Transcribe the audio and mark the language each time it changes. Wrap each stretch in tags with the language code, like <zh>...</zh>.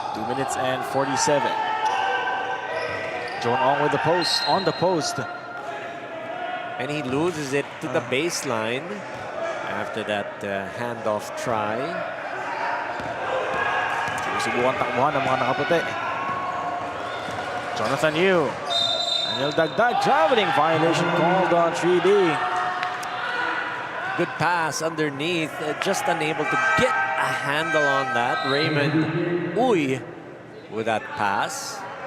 <en>Minutes and 47. John Ong with the post, on the post. And he loses it to the baseline after that handoff try.</en> <tl>Sinusubukan takbuhan ng mga nakaputi.</tl> <en>Jonathan Yu. Daniel Dagdag traveling violation called on 3D. Good pass underneath, just unable to get a handle on that. Raymond Uy with that pass.</en>